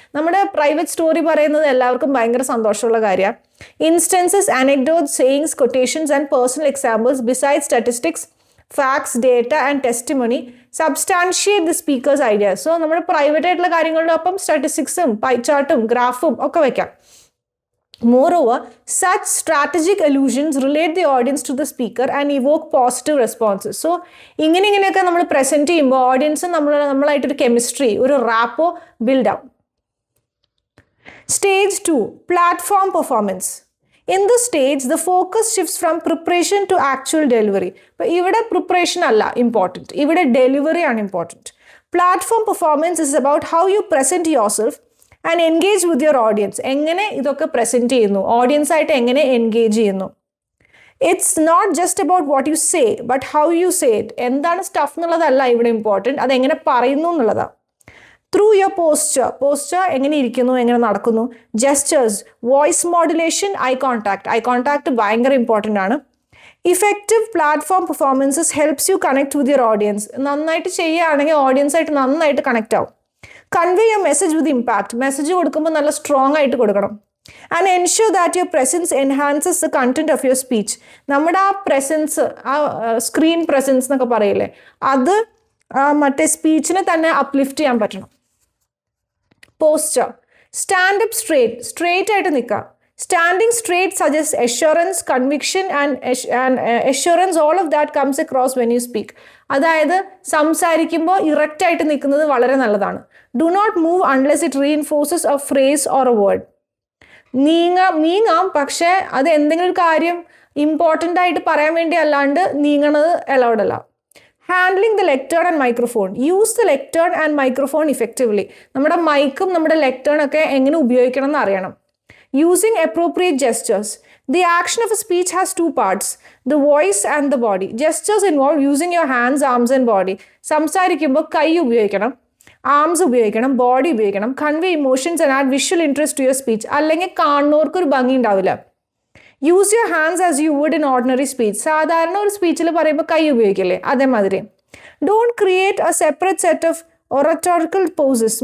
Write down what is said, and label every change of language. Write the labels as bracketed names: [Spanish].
[Malayalam] നമ്മുടെ private story പറയുന്നത് എല്ലാവർക്കും ഭയങ്കര സന്തോഷമുള്ള കാര്യമാണ്. [English] Instances, anecdotes, sayings, quotations and personal examples beside statistics, facts, data and testimony substantiate the speaker's ideas. [Malayalam] So നമ്മുടെ പ്രൈവറ്റ് ആയിട്ടുള്ള കാര്യങ്ങളുടെ ഒപ്പം സ്റ്റാറ്റിസ്റ്റിക്സും പൈ ചാർട്ടും ഗ്രാഫും ഒക്കെ വയ്ക്കാം. [English] Moreover, such strategic allusions relate the audience to the speaker and evoke positive responses. [Malayalam] So, ഇങ്ങനെയൊക്കെ നമ്മൾ present ചെയ്യുമ്പോൾ audience നമ്മളായിട്ടൊരു chemistry, ഒരു റാപ്പോ ബിൽഡ് ആവും. [English] Stage 2 platform performance. In this stage, the focus shifts from preparation to actual delivery. [Malayalam] അപ്പോൾ ഇവിടെ preparation അല്ല important, ഇവിടെ delivery ആണ് important. [English] Platform performance is about how you present yourself and engage with your audience. [Malayalam] എങ്ങനെ ഇതൊക്കെ present ചെയ്യുന്നു, ഓഡിയൻസായിട്ട് എങ്ങനെ engage ചെയ്യുന്നു. [English] It's not just about what you say but how you say it. [Malayalam] എന്താണ് stuff എന്നുള്ളതല്ല ഇവിടെ important, അതെങ്ങനെ പറയുന്നു എന്നുള്ളതാണ്. [English] through your posture [Malayalam] എങ്ങനെ ഇരിക്കുന്നു, എങ്ങനെ നടക്കുന്നു. [English] gestures, voice modulation, eye contact [Malayalam] ഭയങ്കര ഇമ്പോർട്ടൻ്റ് ആണ്. [English] Effective platform performances helps you connect with your audience. [Malayalam] നന്നായിട്ട് ചെയ്യുകയാണെങ്കിൽ ഓഡിയൻസായിട്ട് നന്നായിട്ട് കണക്ട് ആവും. [English] Convey your message with impact. [Malayalam] Message കൊടുക്കുമ്പോൾ നല്ല സ്ട്രോങ് ആയിട്ട് കൊടുക്കണം. [English] And ensure that your presence enhances the content of your speech. [Malayalam] നമ്മുടെ ആ പ്രസൻസ്, ആ സ്ക്രീൻ പ്രസൻസ് എന്നൊക്കെ പറയില്ലേ, അത് മറ്റേ സ്പീച്ചിനെ തന്നെ അപ്ലിഫ്റ്റ് ചെയ്യാൻ പറ്റണം. [English] posture, stand up straight [Malayalam] ആയിട്ട് നിൽക്കുക. [English] Standing straight suggest assurance, conviction and assurance. All of that comes across when you speak. [Malayalam] അതായത് സംസാരിക്കുമ്പോൾ ഇറക്റ്റ് ആയിട്ട് നിൽക്കുന്നത് വളരെ നല്ലതാണ്. [English] Do not move unless it reinforces a phrase or a word. [Malayalam] നീങ്ങാം, പക്ഷേ അത് എന്തെങ്കിലും ഒരു കാര്യം ഇമ്പോർട്ടൻ്റ് ആയിട്ട് പറയാൻ വേണ്ടി അല്ലാണ്ട് നീങ്ങണത് അലൗഡ് അല്ല. [English] Handling the lectern and microphone. Use the lectern and microphone effectively. [Malayalam] നമ്മുടെ മൈക്കും നമ്മുടെ ലെക്ടേണൊക്കെ എങ്ങനെ ഉപയോഗിക്കണം എന്ന് അറിയണം. [English] Using appropriate gestures. The action of a speech has 2 parts, the voice and the body. Gestures involve using your hands, arms and body. [Malayalam] സംസാരിക്കുമ്പോൾ കൈ ഉപയോഗിക്കണം, arms ഉപയോഗിക്കണം, ബോഡി ഉപയോഗിക്കണം. [English] Convey emotions and add visual interest to your speech. [Malayalam] അല്ലെങ്കിൽ കാണുന്നവർക്ക് ഒരു ഭംഗി ഉണ്ടാവില്ല. [English] Use your hands as you would in ordinary speech. [Malayalam] സാധാരണ ഒരു സ്പീച്ചിൽ പറയുമ്പോൾ കൈ ഉപയോഗിക്കില്ലേ, അതേമാതിരി. [English] Don't create a separate set of oratorical poses.